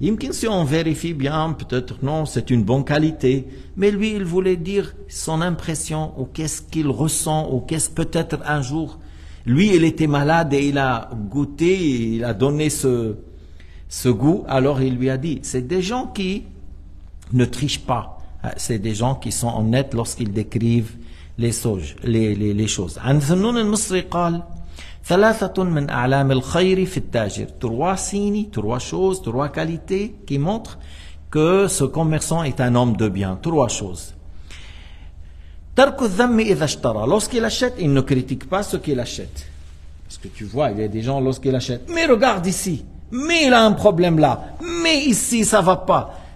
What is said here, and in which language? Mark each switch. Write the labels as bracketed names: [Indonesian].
[French] Si on vérifie bien, peut-être non, c'est une bonne qualité, mais lui, il voulait dire son impression, ou qu'est-ce qu'il ressent, ou qu'est-ce peut-être un jour. Lui, il était malade et il a goûté, il a donné ce goût, alors il lui a dit, c'est des gens qui ne trichent pas. C'est des gens qui sont honnêtes lorsqu'ils décrivent les choses. [Arabic] عن ذنون المصري قال: 3 من أعلام الخير في التاجر. [French] 3 signes, 3 choses, 3 qualités qui montrent que ce commerçant est un homme de bien. 3 choses. [Arabic] Tarku dhammi idha ishtara. [French] Lorsqu'il achète, il ne critique pas ce qu'il achète. Parce que tu vois, il y a des gens lorsqu'ils achètent, mais regarde ici, mais il a un problème là, mais ici ça va pas.